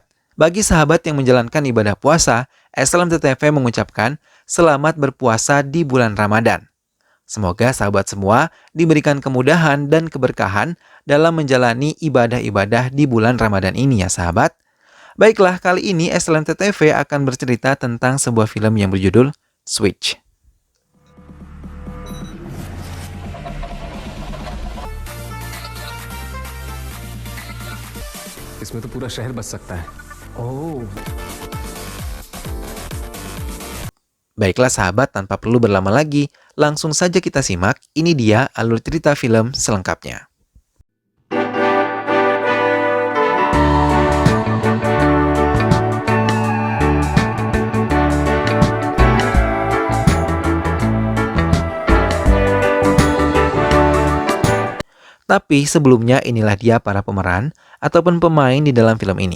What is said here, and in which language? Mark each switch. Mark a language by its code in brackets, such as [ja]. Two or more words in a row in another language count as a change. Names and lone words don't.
[id] Bagi sahabat yang menjalankan ibadah puasa, SLMT TV mengucapkan selamat berpuasa di bulan Ramadan. Semoga sahabat semua diberikan kemudahan dan keberkahan dalam menjalani ibadah-ibadah di bulan Ramadan ini ya sahabat. Baiklah, kali ini SLMT TV akan bercerita tentang sebuah film yang berjudul Switch. [hi] इसमें तो पूरा शहर बस सकता है। ओह। [id] Baiklah sahabat, tanpa perlu berlama lagi, langsung saja kita simak. Ini dia alur cerita film selengkapnya. Tapi sebelumnya inilah dia para pemeran ataupun pemain di dalam film ini.